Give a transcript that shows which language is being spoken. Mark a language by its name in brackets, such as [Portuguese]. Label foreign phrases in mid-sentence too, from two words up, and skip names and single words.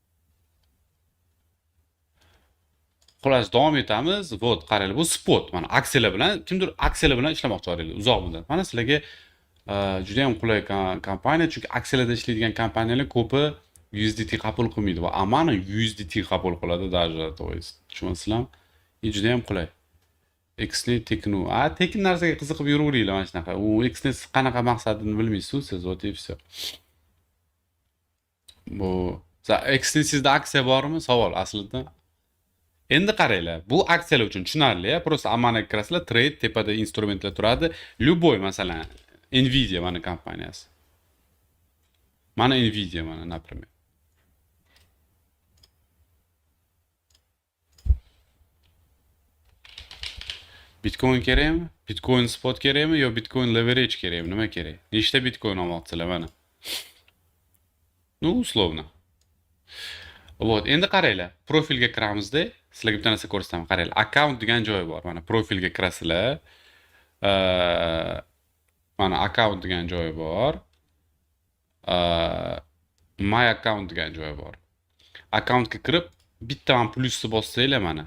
[Uzbek] Xullas, davom etamiz. Вот, qaranglar, bu spot. Mana aksiyalar bilan, kimdir aksiyalar bilan ishlamoqchi bo'lganlar uzoq muddat. Mana sizlarga juda ham qulay kompaniya, chunki aksiyalarda ishlaydigan kompaniyalar ko'pi USDT qabul qilmaydi va Amana USDT qabul qiladi [Russian] даже, то есть [Uzbek] tushunasizlarmi? Juda ham qulay. Xnet teknu. Tekin narsaga qiziqib yuraveringlar mana shunaqa. U Xnet qanaqa maqsadini bilmaysiz siz, [Russian] вот и все. [Uzbek] Bu Xnet sizda aksiya bormi? Savol aslida. Endi qaranglar, bu aksiyalar uchun tushunarli, просто Amanaga kirasizlar, trade tepada instrumentlar turadi. Любой, masalan, Nvidia mana kompaniyasi. Mana Nvidia mana, например. Bitcoin kerakmi? Bitcoin spot kerakmi yo Bitcoin leverage kerakmi? Nima kerak? Nechta Bitcoin olmoqchilar mana? [Russian] Ну, условно. Вот, [Uzbek] endi qaranglar, profilga kiramizda, sizlarga bitta narsa ko'rsataman. Qaranglar, account degan joyi bor. Mana profilga kirasizlar. Mana account degan joyi bor. [English] My account [Uzbek] degan joyi bor. Accountga kirib, bitta mana plusni bossanglar mana.